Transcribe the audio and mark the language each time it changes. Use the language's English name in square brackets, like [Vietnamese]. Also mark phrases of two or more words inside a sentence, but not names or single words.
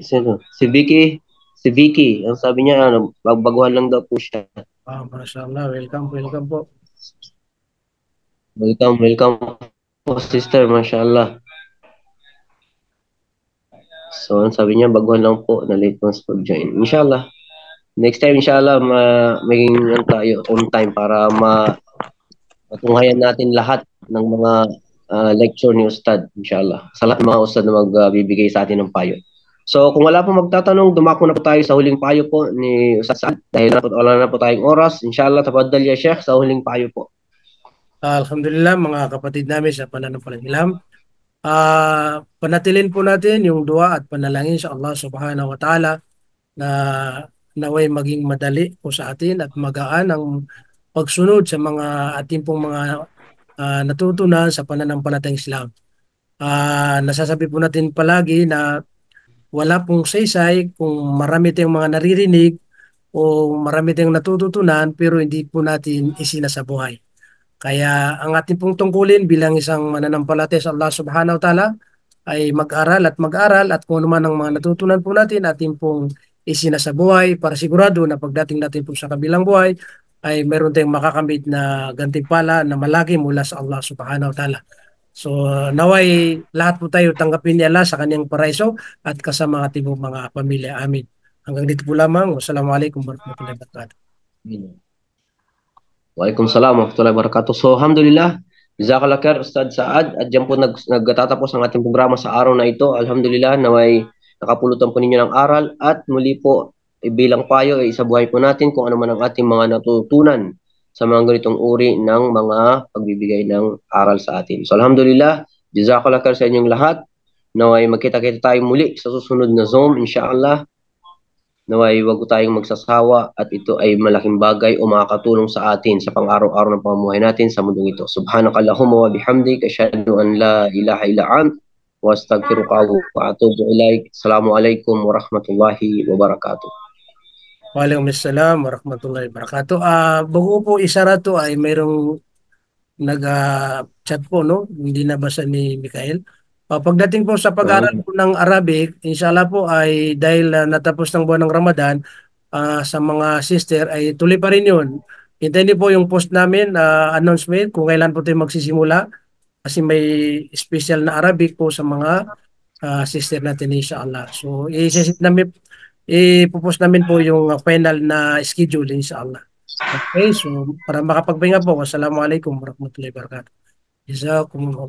[Filipino] Si Vicky. Si Vicky. Ang sabi niya, baguhan lang daw po siya. Mashallah. Welcome po. Welcome po, sister. Mashallah. So, ang sabi niya, baguhan lang po na late months pag-join. Inshallah. Next time, inshallah, maging tayo [English] on time [Filipino] para matunghayan natin lahat ng mga lecture ni Ustad, inshallah. Sa lahat ng mga Ustad na magbibigay sa atin ng payo. So, kung wala po magtatanong, dumako na po tayo sa huling payo po ni Ustad. Dahil wala na po tayong oras, inshallah, [Arabic] تفضل يا شيخ [Filipino] sa huling payo po. Alhamdulillah, mga kapatid namin sa pananampalatayang panatilin po natin yung dua at panalangin sa Allah [Arabic] سبحانه وتعالى [Filipino] na naway maging madali po sa atin at magaan ang pagsunod sa mga ating pong mga natutunan sa pananampalatayang Islam. Nasasabi po natin palagi na wala pong saysay kung marami tayong mga naririnig o marami tayong natututunan pero hindi po natin isinasabuhay. Kaya ang ating pong tungkulin bilang isang mananampalataya sa Allah [Arabic] سبحانه وتعالى [Filipino] ay mag-aral at kung ano man ang mga natutunan po natin ating pong isinasabuhay para sigurado na pagdating natin po sa kabilang buhay ay meron tayong makakamit na gantimpala na malaki mula sa Allah [Arabic] سبحانه وتعالى. [Filipino] So naway lahat po tayo tanggapin ni Allah sa kanyang paraiso at kasama ating mga pamilya. Amin. Hanggang dito po lamang. [Arabic] والسلام عليكم ورحمة الله وبركاته. وعليكم السلام ورحمة الله وبركاته. [Filipino] So, [Arabic] الحمد لله، جزاك الله خير [Filipino] Ustad Saad, at diyan po nagtatapos ang ating programa sa araw na ito. Alhamdulillah, naway nakapulutan po ninyo ng aral at muli po bilang payo ay isabuhay po natin kung ano man ang ating mga natutunan sa mga ganitong uri ng mga pagbibigay ng aral sa atin. So, [Arabic] الحمد لله، جزاك الله خير [Filipino] sa inyong lahat. Naway magkita-kita tayo muli sa susunod na Zoom, inshallah. Naway wag tayong magsasawa at ito ay malaking bagay o makakatulong sa atin sa pang-araw-araw ng pamumuhay natin sa mundong ito. [Arabic] سبحانك اللهم وبحمدك، أشهد أن لا إله إلا أنت، وأستغفرك وأتوب إليك. السلام عليكم ورحمة الله وبركاته. وعليكم السلام ورحمة الله وبركاته. [Filipino] Bago po isara to ay mayroong nag-chat po, no? Hindi nabasa ni Mikael. Pagdating po sa pag-aaral po ng Arabic, inshallah po ay dahil natapos ng buwan ng Ramadan, sa mga sister ay tuloy pa rin yun. Hintayin niyo po yung post namin, announcement kung kailan po tayo magsisimula kasi may special na Arabic po sa mga sister natin inshallah. So ipopost namin po yung final na schedule inshallah. Okay, so para makapagpahinga po, [Arabic] والسلام عليكم ورحمة الله وبركاته. جزاكم الله.